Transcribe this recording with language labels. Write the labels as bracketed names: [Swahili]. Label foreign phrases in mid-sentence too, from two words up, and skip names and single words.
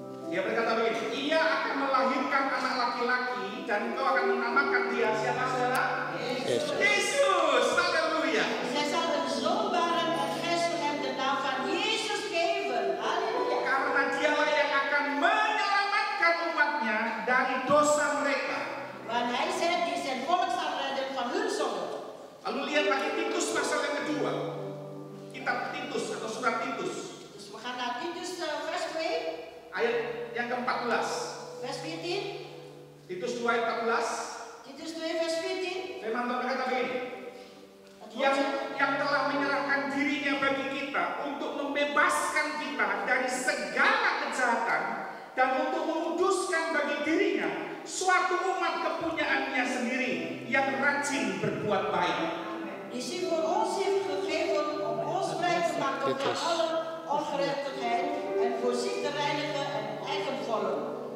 [Indonesian] Dia berkata begini, ia akan melahirkan anak laki-laki dan engkau akan menamakan dia siapa saudara? Yesus. Yesus, haleluya. [Dutch] Zij zal een zoon baren en gij zult hem de naam van Jezus geven. Halleluja. [Indonesian] Karena dialah yang akan menyelamatkan umatnya dari dosa mereka. [Dutch] Want hij zegt, die zijn volk zal redden van hun zonde. [Indonesian] Lalu lihat lagi Titus pasal yang kedua. Kitab Titus atau surat Titus. [Dutch] Dus we gaan naar Titus vers 2, [Indonesian] Ayat yang ke-14. [Dutch] vers 14. [Indonesian] Titus 2 ayat 14. [Dutch] Titus 2 vers 14. [Indonesian] Firman Tuhan berkata begini. [Dutch] Het [Indonesian] Yang [Dutch] woord [Indonesian] telah menyerahkan dirinya bagi kita untuk membebaskan kita dari segala kejahatan dan untuk menguduskan bagi dirinya suatu umat kepunyaannya sendiri yang rajin berbuat baik. [Dutch] die zich voor ons heeft gegeven om ons vrij te maken van alle ongerechtigheid en voor zich te reinigen en eigen volk.